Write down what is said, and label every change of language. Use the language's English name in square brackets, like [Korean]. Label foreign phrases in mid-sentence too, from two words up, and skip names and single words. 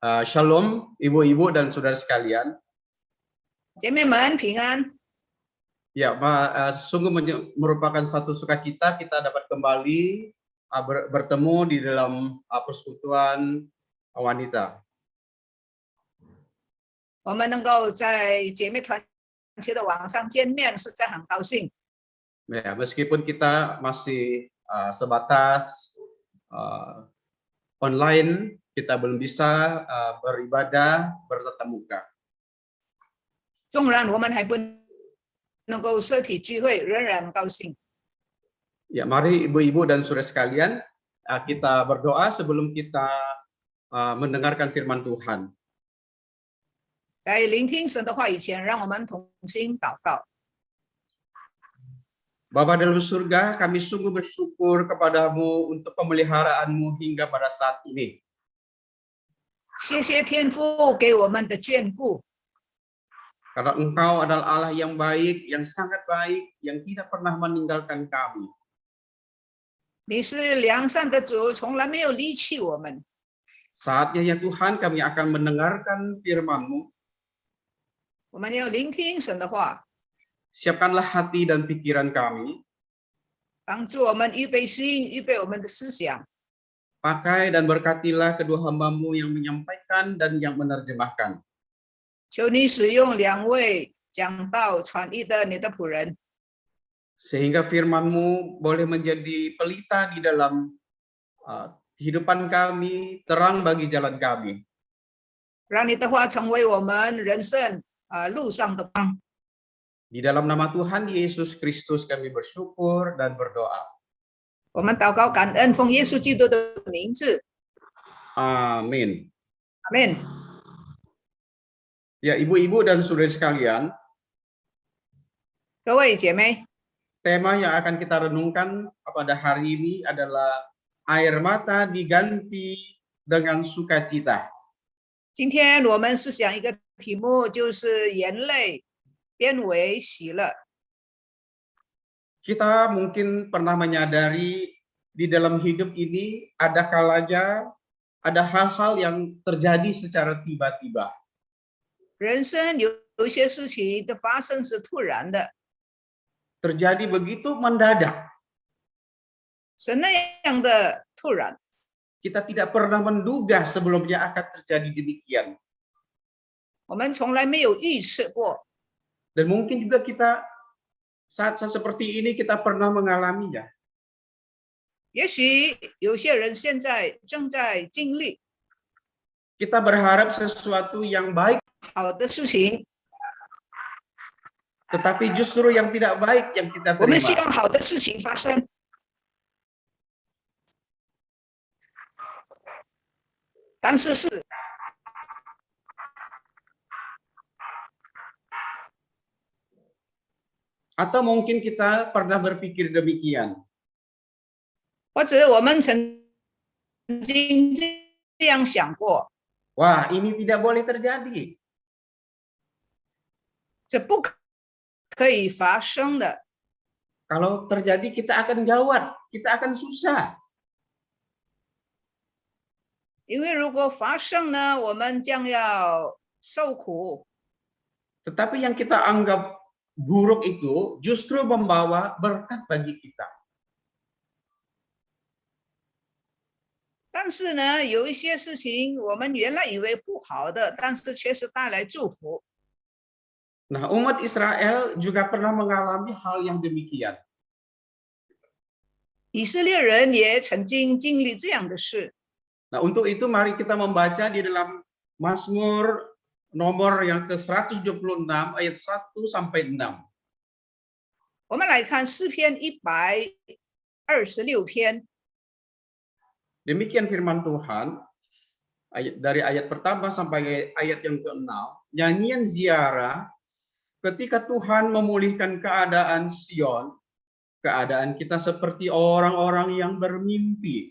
[Indonesian] Shalom, ibu-ibu dan saudara sekalian. [Chinese] 姐妹们平安。 [Indonesian] Ya, sungguh merupakan satu sukacita kita dapat kembali bertemu di dalam persekutuan wanita. [Chinese] 我们能够在姐妹团契的网上见面，实在很高兴。 [Indonesian] Ya, meskipun kita masih sebatas online, kita belum bisa beribadah bertatap muka. [Chinese] 纵然我们还不能够实体聚会，仍然高兴。 [Indonesian] Ya, mari ibu-ibu dan saudara sekalian, kita berdoa sebelum kita mendengarkan firman Tuhan. [Chinese] 在聆听神的话以前，让我们同心祷告。 [Indonesian] Bapa dalam surga, kami sungguh bersyukur kepadamu untuk pemeliharaanmu hingga pada saat ini. [Chinese] 谢谢天父给我们的眷顾， [Indonesian] Karena Engkau adalah Allah yang baik, yang sangat baik, yang tidak pernah meninggalkan kami. [Chinese] 你是良善的主，从来没有离弃我们。 [Indonesian] Saatnya ya Tuhan, kami akan mendengarkan firman-Mu. [Chinese] 我们要聆听神的话， [Indonesian] Siapkanlah hati dan pikiran kami. [Chinese] 帮助我们预备心，预备我们的思想。 [Indonesian] Pakai dan berkatilah kedua hamba-Mu yang menyampaikan dan yang menerjemahkan. [Chinese] 求你使用两位讲道传译的你的仆人， [Indonesian] Sehingga firman-Mu boleh menjadi pelita di dalam kehidupan kami, terang bagi jalan kami. [Chinese] 让你的话成为我们人生路上的光。 [Indonesian] Di dalam nama Tuhan Yesus Kristus kami bersyukur dan berdoa. [Chinese] 我们祷告感恩，奉耶稣基督的名字， [Indonesian] Amin. [Chinese] 阿门。 [Indonesian] Ya, ibu-ibu dan saudara sekalian, [Chinese] 各位姐妹， [Indonesian] tema yang akan kita renungkan pada hari ini adalah air mata diganti dengan sukacita. [Chinese] 今天我们思想一个题目，就是眼泪变为喜乐。 [Indonesian] Kita mungkin pernah menyadari di dalam hidup ini ada kalanya ada hal-hal yang terjadi secara tiba-tiba. [Chinese] 人生有一些事情的发生是突然的， [Indonesian] Terjadi begitu mendadak. [Chinese] 是那样的突然， [Indonesian] Kita tidak pernah menduga sebelumnya akan terjadi demikian. [Chinese] 我们从来没有预测过。 [Indonesian] Dan mungkin juga kita saat seperti ini kita pernah mengalaminya. [Chinese] 也许有些人现在正在经历 [Indonesian] Kita berharap sesuatu yang baik, [Chinese] 好的事情， [Indonesian] tetapi justru yang tidak baik yang kita [Chinese] 我们希 [Indonesian] terima. [Chinese] 望好的事情发生， 但是 [Indonesian] Atau mungkin kita pernah berpikir demikian. [Chinese] 或者我们曾经这样想过， [Indonesian] Wah, ini tidak boleh terjadi. [Chinese] 这不可以发生的。 [Indonesian] Kalau terjadi kita akan gawat, kita akan susah. [Chinese] 因为如果发生呢，我们将要受苦。 [Indonesian] Tetapi yang kita anggap buruk itu justru membawa berkat bagi kita. [Chinese] 但是呢，有一些事情我们原来以为不好的，但是却是带来祝福。 [Indonesian] Nah, umat Israel juga pernah mengalami hal yang demikian. [Chinese] 以色列人也曾经经历这样的事。 [Indonesian] Nah, untuk itu mari kita membaca di dalam Mazmur nomor yang ke-126 ayat 1 sampai 6. [Chinese] 我们来看诗篇126篇， [Indonesian] Demikian firman Tuhan dari ayat pertama sampai ayat yang ke-6. Nyanyian ziarah ketika Tuhan memulihkan keadaan Sion, keadaan kita seperti orang-orang yang bermimpi.